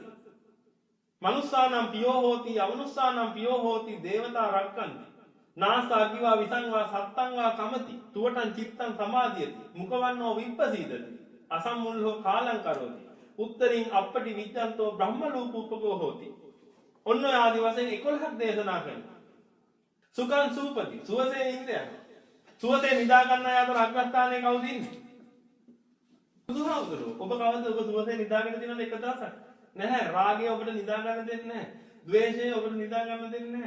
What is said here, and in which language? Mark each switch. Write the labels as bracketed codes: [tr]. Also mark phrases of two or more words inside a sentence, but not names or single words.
[pi] මනුස්සානම් පියෝ හෝති අමනුස්සානම් පියෝ හෝති දේවතා රක්ඛන්ති. නාසා කිවා විසංවා සත්තං වා කමති. තුවටං චිත්තං සමාධියති. මුඛවන්නෝ විප්පසීදති. අසම්මුල්ලෝ කාලං කරෝති. උත්තරින් අපටි විජ්ජන්තෝ බ්‍රහ්ම ලෝකෝපකෝ හෝති. [si] ඔන්න ඔය ආදි වශයෙන් 11ක් දේශනා කරනවා. [pi] සුඛං සූපති [si] සුවසේ ඉන්න යනවා. සුවසේ නිදා ගන්න අය අතර අග්‍රස්ථානයේ කවුද ඉන්නේ? බුදුහාමුදුරුවෝ. ඔබ කවද ඔබ සුවසේ නිදාගෙන තියෙනවද එක දවසක්? නැහැ. රාගය ඔබට නිදා ගන්න දෙන්නේ නැහැ. ද්වේෂය ඔබට නිදා ගන්න දෙන්නේ නැහැ.